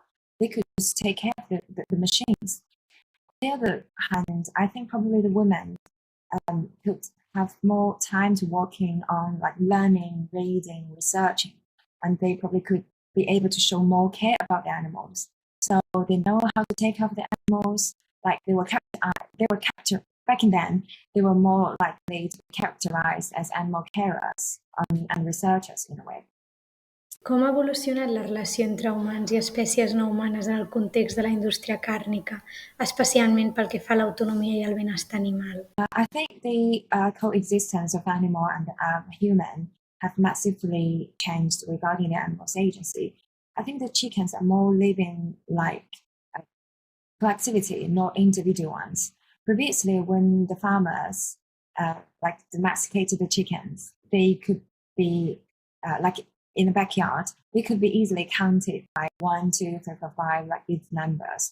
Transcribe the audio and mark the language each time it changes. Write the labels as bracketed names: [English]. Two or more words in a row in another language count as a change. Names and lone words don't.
[English] They could just take care of the machines. On the other hand, I think probably the women could have more time to working on like learning, reading, researching, and they probably could be able to show more care about the animals. So they know how to take care of the animals. Like they were captured back in then. They were more likely to be characterized as animal carers and researchers in a way. [Catalan] Com ha evolucionat la relació entre humans i espècies no humanes en el context de la indústria càrnica, especialment pel que fa a l'autonomia i al benestar animal? [English] I think the coexistence of animal and human have massively changed regarding the animal's agency. I think the chickens are more living like a collectivity, not individual ones. Previously, when the farmers like domesticated the chickens, they could be like in the backyard, they could be easily counted by 1, 2, 3, 4, 5, like these numbers.